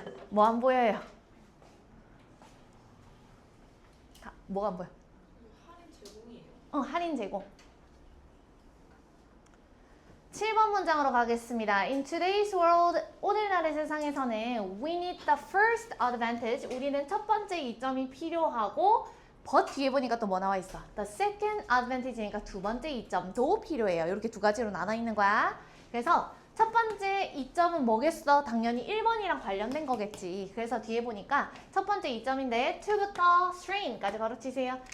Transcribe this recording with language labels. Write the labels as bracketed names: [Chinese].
[Korean] 뭐 안 보여요? 뭐가 안 보여? 할인 제공이에요. 할인 제공. 7번 문장으로 가겠습니다. [English] In today's world, [Korean] 오늘날의 세상에서는 [English] we need the first advantage. [Korean] 우리는 첫 번째 이점이 필요하고 but 뒤에 보니까 또 뭐 나와 있어? [English] The second advantage [Korean] 니까 두 번째 이점도 필요해요. 이렇게 두 가지로 나눠 있는 거야. 그래서 첫 번째 이점은 뭐겠어? 당연히 1번이랑 관련된 거겠지. 그래서 뒤에 보니까 첫 번째 이점인데 to부터 strain까지 바로 치세요.